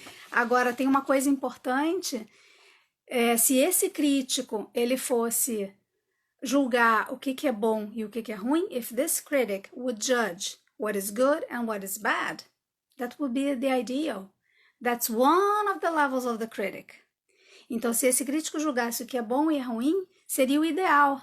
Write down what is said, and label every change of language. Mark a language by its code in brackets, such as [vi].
[pt] Agora, tem uma coisa importante, se esse crítico, ele fosse julgar o que é bom e o que é ruim, [en] if this critic would judge what is good and what is bad, that would be the ideal. That's one of the levels of the critic. [pt] Então, se esse crítico julgasse o que é bom e é ruim, seria o ideal.